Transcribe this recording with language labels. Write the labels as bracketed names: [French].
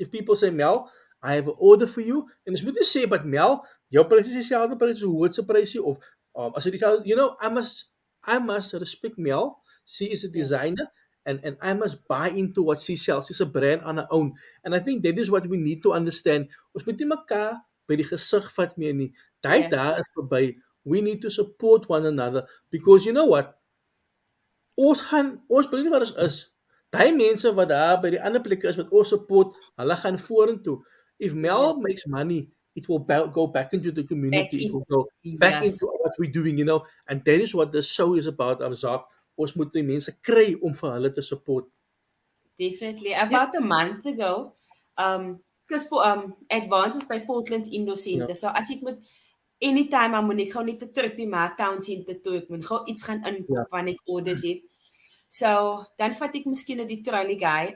[English] If people say, Mel, I have an order for you. [Afrikaans] En ons moet nie sê, but Mel, jou pryse is dieselfde pryse, hoe hoogste pryse of as dit dieselfde, [English] I must respect Mel. She is a designer. And I must buy into what she sells. She's a brand on her own. And I think that is what we need to understand. [Afrikaans] Ons moet nie mekaar by die gesig vat meer nie. Daar is verby. [English] We need to support one another. Because you know what? [Afrikaans] Ons bly nie waar ons is. Die mense wat daar by die ander plekke is wat ons support, hulle gaan vorentoe. [English] If Mel makes money, it will go back into the community. It will go back into what we're doing, you know. And that is what the show is about, Zak. [Afrikaans] Ons moet die mense kry om vir hulle te support. [English] Definitely. About a month ago, because Advance is by Portland's Indo Center. [Afrikaans] So as ek moet anytime moet ek gou net 'n tripie maak town center toe. Ek moet gou iets gaan inkoop wanneer ek orders het. So dan vat ek miskien die trolley guy.